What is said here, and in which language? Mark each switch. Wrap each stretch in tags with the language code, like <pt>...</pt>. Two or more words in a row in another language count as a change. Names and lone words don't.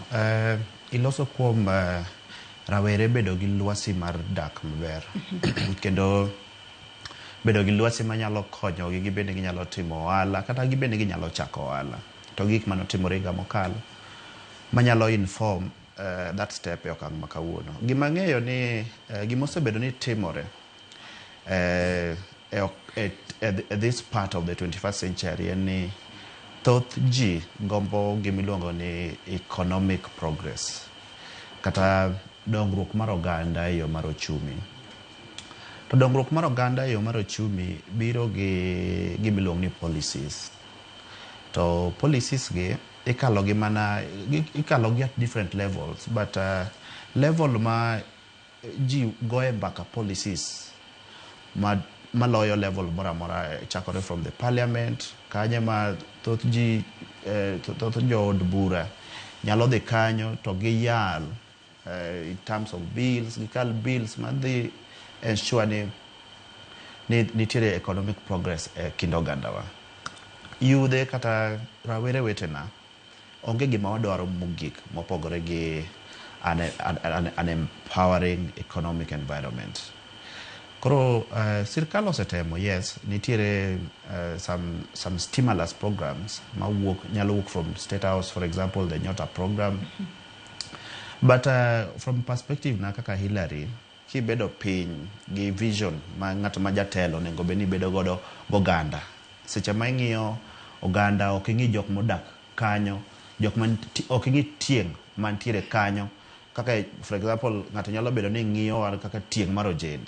<luo>Iloso kuom rawere bedo gi lwasi mar dak maber kendo bedo gi lwasi manyalo konyogi gibende ginyalo timo ohala kata gibende ginyalo chako ohala to gik manotimore higa mokalo manyalo</luo> <en>inform that step</en> <luo>e okang' makawuono. Gima ng'eyo ni gimosebedo ni timore</luo> <en>at this part of the 21st century</en> <luo>en ni thoth ji gombo gimiluongo ni</luo> <en>economic progress</en> <luo>kata dongruok mar oganda e yo mar ochumi. To dongruok mar oganda e yo mar ochumi biro gi gimiluongo ni policies. To policies gi ikalo gi</luo> <en>at different levels, but</en> <luo>level ma ji goe mbaka policies maloyo level mora mora chakore</luo> <en>from the parliament</en> <luo>kanye ma thoth ji thoth jood bura nyalo dhi kanyo to giyal</luo> <en>in terms of bills,</en> <luo>gikal bills madhi ensure ni nitiere</luo> <en>economic progress</en> <luo>e kind ogandawa. Yudhe kata rawere wetena onge gima wadwaro mogik mopogore gi</luo> <en>an empowering economic environment.</en> <luo>Koro sirkal osetemo, yes, nitiere</luo> <en>some stimulus programs</en> <luo>nyalo</luo> <en>work from State House, for example, the Nyota program. But from perspective</en> <luo>na kaka Hillary, kibedo piny gi vision ma ng'ato ma jatelo nego beni bedo godo goganda. Seche ma ing'iyo oganda ok ing'i jok modak kanyo, jok man ok ing'i tieng' mantiere kanyo. Kaka</luo> <en>for example</en> <luo>ng'ato nyalo bedo ni ng'iyo kaka tieng' mar ojende.</luo>